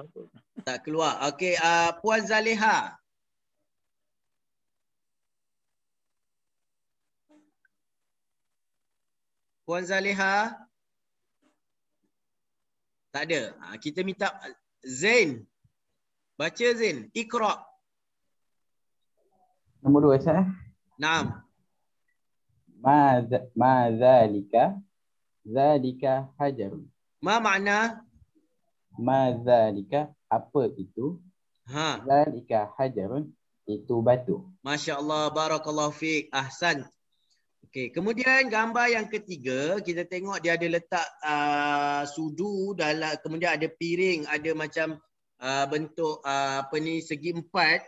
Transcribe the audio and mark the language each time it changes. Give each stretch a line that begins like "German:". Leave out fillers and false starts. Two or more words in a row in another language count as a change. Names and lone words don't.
Malay: Tak keluar. Okey, Puan Zaleha. Puan Zaleha. Tak ada. Kita minta Zain. Baca Zain. Iqra. Nombor 2 Ustaz.
Arabic: Naam. Ma zalika. Zalika hajarun. Ma makna? Ma zalika,
Malay: apa itu?
Arabic: Zalika hajarun,
Malay: itu batu.
Arabic: Masya-Allah, barakallahu fiik. Ahsan.
Malay: Okey, kemudian gambar yang ketiga, kita tengok dia ada letak sudu dalam, kemudian ada piring, ada macam bentuk segi empat.